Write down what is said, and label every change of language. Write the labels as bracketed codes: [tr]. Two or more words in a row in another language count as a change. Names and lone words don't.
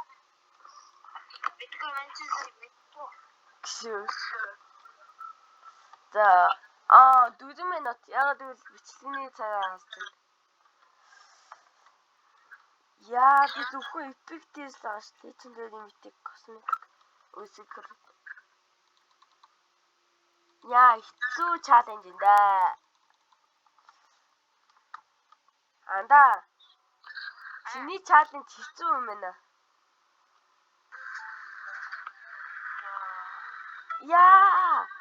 [mn] За 4 минут. Яагаад гэвэл бичлэгийн цагаа хасчих. Яа, би зөвхөн effective л байгаа шүү дээ. [en] Legendary mythic cosmetic [mn] үсгэр. Яа, хэцүү challenge энэ дээ. Анда. Чиний challenge хэцүү юм байна. Яа.